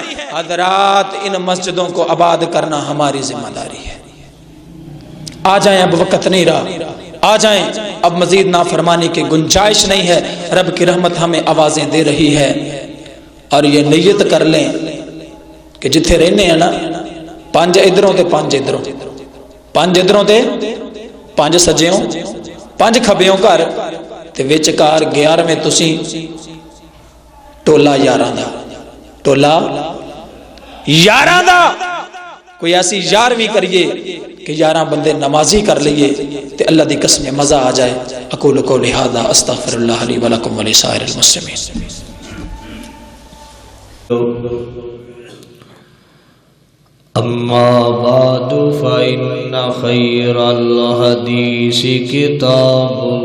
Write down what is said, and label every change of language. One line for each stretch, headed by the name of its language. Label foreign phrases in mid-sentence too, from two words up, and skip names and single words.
Urdu: حضرات ان مسجدوں کو آباد کرنا ہماری ذمہ داری ہے۔ آ جائیں، اب وقت نہیں رہا، آ جائیں، اب مزید نافرمانی کی گنجائش نہیں ہے۔ رب کی رحمت ہمیں آوازیں دے رہی ہے، اور یہ نیت کر لیں کہ
Punjabi: جتھے رہنے ہیں نا، 5 ادھروں تے 5 ادھروں، 5 ادھروں تے 5 سجیوں، 5 کھبیوں گھر تے وچ کار 11ویں تسی ٹولا یاراں دا، ٹولا یاراں دا، کوئی ایسی 11ویں کریے کہ 11 بندے نمازی کر لیے تے اللہ دی قسم مزہ آ جائے۔
Arabic: اقول قولی ھذا استغفر اللہ لی ولکم ولسائر المسلمین۔ اما بعد فإن خير الحديث كتاب